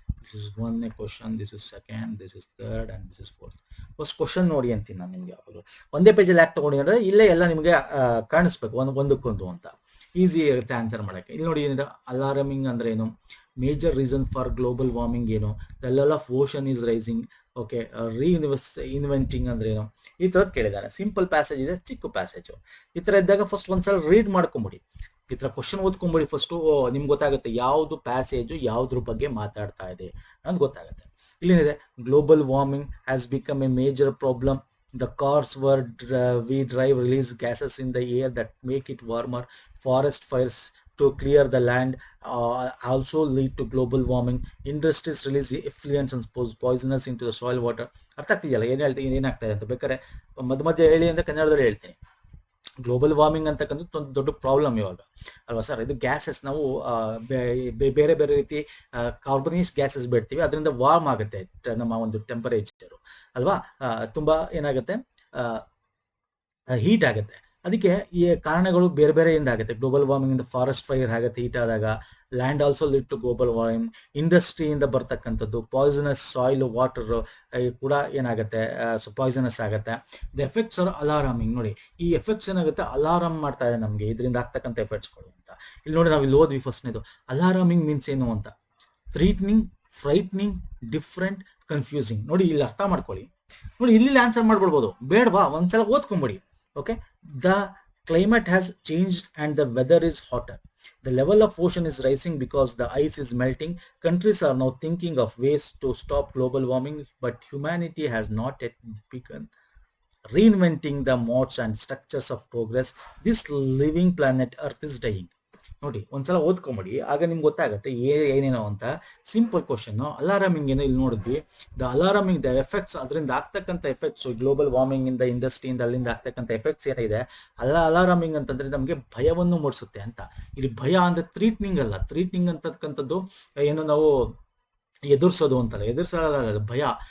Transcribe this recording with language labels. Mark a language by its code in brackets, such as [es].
[en] This is one question, this is second, this is third, and this is fourth. [kn] First question ನೋಡಿ ಅಂತೀನಿ ನಾನು ನಿಮ್ಗೆ. ಯಾವುದು ಒಂದೇ ಪೇಜಲ್ಲಿ ಯಾಕೆ ತಗೊಂಡಿ ಅಂದ್ರೆ ಇಲ್ಲೇ ಎಲ್ಲ ನಿಮ್ಗೆ ಕಾಣಿಸ್ಬೇಕು ಒಂದಕ್ಕೊಂದು ಅಂತ. ಈಸಿ ಇರುತ್ತೆ ಆನ್ಸರ್ ಮಾಡಕ್ಕೆ. ಇಲ್ಲಿ ನೋಡಿ ಏನಿದೆ, ಅಲಾರಮಿಂಗ್ ಅಂದ್ರೆ ಏನು, major reason for global warming ಏನು, [en] The level of ocean is rising. [kn] Okay, inventing ಅಂದ್ರೆ ಏನು, ಈ ತರದ್ ಕೇಳಿದ್ದಾರೆ. ಸಿಂಪಲ್ ಪ್ಯಾಸೇಜ್ ಇದೆ, ಚಿಕ್ಕ ಪ್ಯಾಸೇಜ್. ಈ ತರ ಇದ್ದಾಗ ಫಸ್ಟ್ ಒಂದ್ಸಲ ರೀಡ್ ಮಾಡ್ಕೊಂಬಿಡಿ. ಈ ತರ ಕ್ವಶನ್ ಓದ್ಕೊಂಬಿಡಿ ಫಸ್ಟ್. ನಿಮ್ಗೆ ಗೊತ್ತಾಗುತ್ತೆ ಯಾವ್ದು ಪ್ಯಾಸೇಜು ಯಾವ್ದ್ರ ಬಗ್ಗೆ ಮಾತಾಡ್ತಾ ಇದೆ ಅಂತ ಗೊತ್ತಾಗುತ್ತೆ. [en] ಇಲ್ಲಿದೆ, global warming has become a major problem. The cars we drive release gases in the air that make it warmer. Forest fires to clear the land also lead to global warming. Industries release effluents and poisonous into the soil water. [kn] ಅರ್ಥ ಆಗ್ತಿದೆಯಲ್ಲ ಏನಾಗ್ತದೆ ಅಂತ? ಬೇಕಾದ್ರೆ ಮಧ್ಯ ಹೇಳಿ ಅಂತ ಕನ್ನಡದಲ್ಲಿ ಹೇಳ್ತೀನಿ. Global warming ಅಂತಕ್ಕಂಥದ್ದು ಒಂದು ದೊಡ್ಡ ಪ್ರಾಬ್ಲಮ್ ಇವಾಗ ಅಲ್ವಾ ಸರ್? ಇದು ಗ್ಯಾಸಸ್ ನಾವು ಬೇರೆ ಬೇರೆ ರೀತಿ ಕಾರ್ಬನೈಸ್ ಗ್ಯಾಸಸ್ ಬಿಡ್ತೀವಿ, ಅದರಿಂದ ವಾರ್ಮ್ ಆಗುತ್ತೆ ನಮ್ಮ ಒಂದು ಟೆಂಪರೇಚರು ಅಲ್ವಾ? ತುಂಬಾ ಏನಾಗುತ್ತೆ, ಹೀಟ್ ಆಗುತ್ತೆ. ಅದಕ್ಕೆ ಈ ಕಾರಣಗಳು ಬೇರೆ ಬೇರೆಯಿಂದ ಆಗುತ್ತೆ. ಗ್ಲೋಬಲ್ ವಾರ್ಮಿಂಗ್ ಇಂದ ಫಾರೆಸ್ಟ್ ಫೈರ್ ಆಗುತ್ತೆ, ಹೀಟ್ ಆದಾಗ. [en] Land also lead to global warming. [kn] ಇಂಡಸ್ಟ್ರಿಯಿಂದ ಬರ್ತಕ್ಕಂಥದ್ದು, ಪಾಯ್ಸನಸ್ ಸಾಯಿಲ್ ವಾಟರ್ ಕೂಡ ಏನಾಗುತ್ತೆ, ಪಾಯ್ಸನಸ್ ಆಗುತ್ತೆ. [en] The effects are alarming. [kn] ನೋಡಿ, ಈ ಎಫೆಕ್ಟ್ಸ್ ಏನಾಗುತ್ತೆ, ಅಲಾರಾಮ್ ಮಾಡ್ತಾ ಇದೆ ನಮಗೆ, ಇದರಿಂದ ಆಗ್ತಕ್ಕಂಥ ಎಫೆಕ್ಟ್ಸ್ಗಳು ಅಂತ. ಇಲ್ಲಿ ನೋಡಿ, ನಾವು ಇಲ್ಲಿ ಓದ್ವಿ ಫಸ್ಟ್ನೇದು. ಅಲಾರಾಮಿಂಗ್ ಮೀನ್ಸ್ ಏನು ಅಂತ. ಥ್ರೀಟ್ನಿಂಗ್, ಫ್ರೈಟ್ನಿಂಗ್, ಡಿಫ್ರೆಂಟ್, ಕನ್ಫ್ಯೂಸಿಂಗ್. ನೋಡಿ, ಇಲ್ಲಿ ಅರ್ಥ ಮಾಡ್ಕೊಳ್ಳಿ. ನೋಡಿ, ಇಲ್ಲಿ ಆನ್ಸರ್ ಮಾಡ್ಬಿಡ್ಬೋದು, ಬೇಡವಾ ಒಂದ್ಸಲ ಓದ್ಕೊಂಬಿಡಿ. Okay, [en] The climate has changed and the weather is hotter. The level of ocean is rising because the ice is melting. Countries are now thinking of ways to stop global warming, but humanity has not yet begun reinventing the modes and structures of progress. This living planet Earth is dying. [kn] ನೋಡಿ, ಒಂದ್ಸಲ ಓದ್ಕೊಂಬಿಡಿ, ಆಗ ನಿಮ್ಗೆ ಗೊತ್ತಾಗುತ್ತೆ ಏನೇನೋ ಅಂತ. Simple question. ಅಲಾರಾಮಿಂಗ್ ಏನೋ ಇಲ್ಲಿ ನೋಡಿದ್ವಿ. ದ ಅಲಾರಾಮಿಂಗ್, ದ ಎಫೆಕ್ಟ್ಸ್, ಅದರಿಂದ ಆಗ್ತಕ್ಕಂಥ ಎಫೆಕ್ಟ್ಸ್, ಗ್ಲೋಬಲ್ ವಾರ್ಮಿಂಗ್ ಇಂದ, ಇಂಡಸ್ಟ್ರಿಯಿಂದ, ಅಲ್ಲಿಂದ ಆಗ್ತಕ್ಕಂಥ ಎಫೆಕ್ಟ್ಸ್ ಏನಿದೆ, ಅಲಾರಾಮಿಂಗ್ ಅಂತಂದ್ರೆ ನಮಗೆ ಭಯವನ್ನು ಮೂಡಿಸುತ್ತೆ ಅಂತ. ಇಲ್ಲಿ ಭಯ ಅಂದ್ರೆ ಥ್ರೀಟ್ನಿಂಗ್ ಅಲ್ಲ. ಥ್ರೀಟ್ನಿಂಗ್ ಅಂತಕ್ಕಂಥದ್ದು ಏನೋ ನಾವು ಎದುರಿಸೋದು ಅಂತಲ್ಲ, ಎದುರಿಸೋದು ಭಯ.